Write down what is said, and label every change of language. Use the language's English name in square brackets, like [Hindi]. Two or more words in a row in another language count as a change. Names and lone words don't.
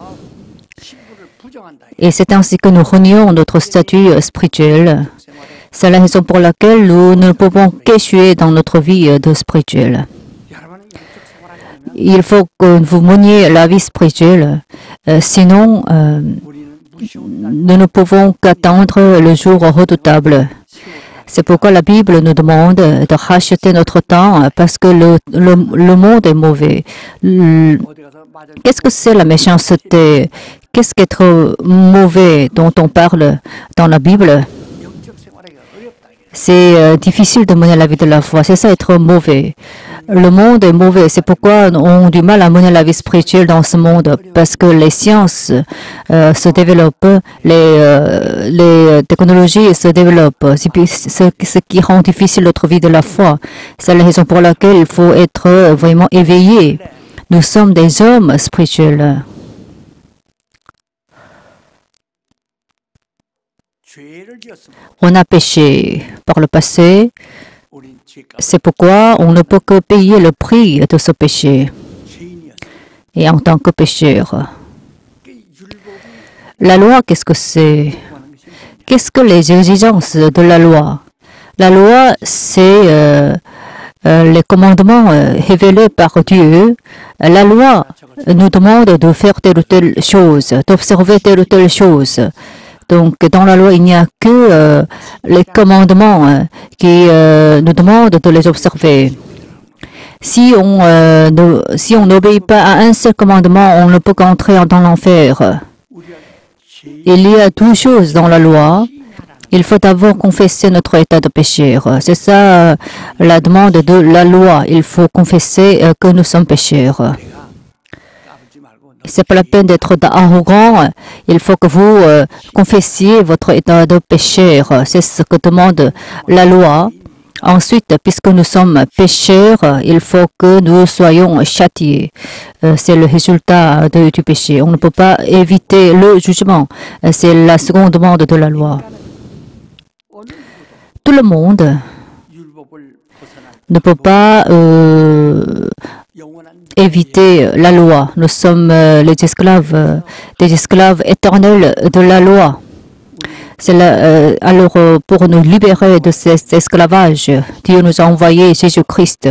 [Korean] 신부를 부정한다. [French] Et c'est ainsi que nous renions notre statut spirituel. C'est la raison pour laquelle nous ne pouvons qu'échouer dans notre vie de spirituel. [Korean] 여러분은 영적 생활하지 않으면 [French] Il faut que vous meniez la vie spirituelle. Sinon, [Korean] 우리는 무시온 날 [French] nous ne pouvons qu'attendre le jour redoutable. C'est pourquoi la Bible nous demande de racheter notre temps parce que le monde est mauvais. [Korean] 어디 가서 맞을 [French] Qu'est-ce que c'est la méchanceté? Qu'est-ce qu'être mauvais dont on parle dans la Bible? [Korean] 영적 생활하기가 어렵다. 이게. [French] C'est difficile de mener la vie de la foi. C'est ça, être mauvais. Le monde est mauvais. C'est pourquoi on a du mal à mener la vie spirituelle dans ce monde. Parce que les sciences se développent, les technologies se développent. Ce qui rend difficile notre vie de la foi. C'est la raison pour laquelle il faut être vraiment éveillé. Nous sommes des hommes spirituels. [Korean] 죄를 지었으면 [French] On a péché par le passé. [Korean] 우린 죄값 [French] C'est pourquoi on ne peut que payer le prix de ce péché. [Korean] 죄인이었어요. [French] Et en tant que pécheur. [Korean] 그 율법이 [French] La loi, qu'est-ce que c'est? [Korean] 하는 것이 뭐냐? [French] Qu'est-ce que les exigences de la loi? La loi, c'est les commandements révélés par Dieu. La loi nous demande de faire telle ou telle chose, d'observer telle ou telle chose. Donc, dans la loi, il n'y a que les commandements qui nous demandent de les observer. Si on n'obéit pas à un seul commandement, on ne peut qu'entrer dans l'enfer. [Korean] 우리가 죄 [French] Il y a 12 choses dans la loi. Il faut d'abord confesser notre état de pécheur. C'est ça la demande de la loi. Il faut confesser que nous sommes pécheurs. [Korean] 까불지 말고 너 [French] C'est pas la peine d'être arrogant. Il faut que vous confessiez votre état de pécheur. C'est ce que demande la loi. Ensuite, puisque nous sommes pécheurs, il faut que nous soyons châtiés. C'est le résultat du péché. On ne peut pas éviter le jugement. C'est la seconde demande de la loi. [Korean] 어느 누구도 [French] Tout le monde [Korean] 율법을 벗어날 [French] ne peut pas éviter la loi. Nous sommes les esclaves, des esclaves éternels de la loi. Alors, pour nous libérer de cet esclavage, Dieu nous a envoyé Jésus-Christ.